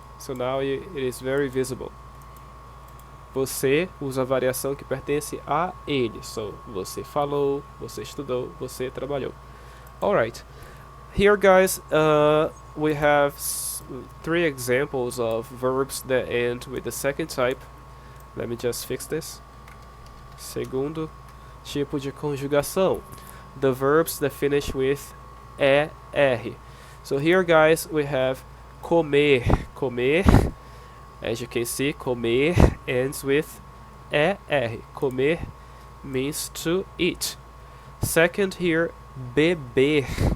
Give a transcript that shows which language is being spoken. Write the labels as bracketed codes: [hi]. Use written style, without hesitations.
[en] So now it is very visible. [pt] Você usa a variação que pertence a ele. [en] So, [pt] você falou, você estudou, você trabalhou. [en] Alright. Here, guys, we have 3 examples of verbs that end with the second type. Let me just fix this. [pt] Segundo tipo de conjugação. [en] The verbs that finish with ER. So here, guys, we have comer. Comer, as you can see, comer ends with ER. Comer means to eat. Second here, beber.